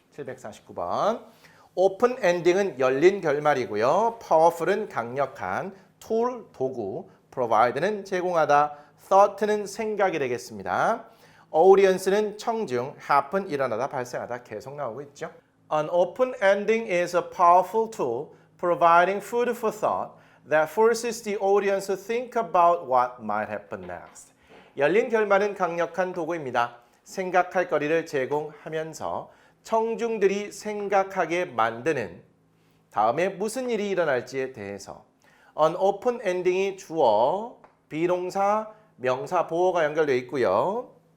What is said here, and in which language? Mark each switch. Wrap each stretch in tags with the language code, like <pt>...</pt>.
<ko>749번. 오픈 엔딩은 열린 결말이고요. powerful은 강력한, tool 도구, provide는 제공하다, thought는 생각이 되겠습니다. audience는 청중, happen 일어나다, 발생하다 계속 나오고 있죠.</ko> <en>An open ending is a powerful tool providing food for thought that forces the audience to think about what might happen next.</en> <ko>열린 결말은 강력한 도구입니다. 생각할 거리를 제공하면서 청중들이 생각하게 만드는 다음에 무슨 일이 일어날지에 대해서. An open ending이 주어, 비동사, 명사, 보어가 연결되어 있고요.</ko>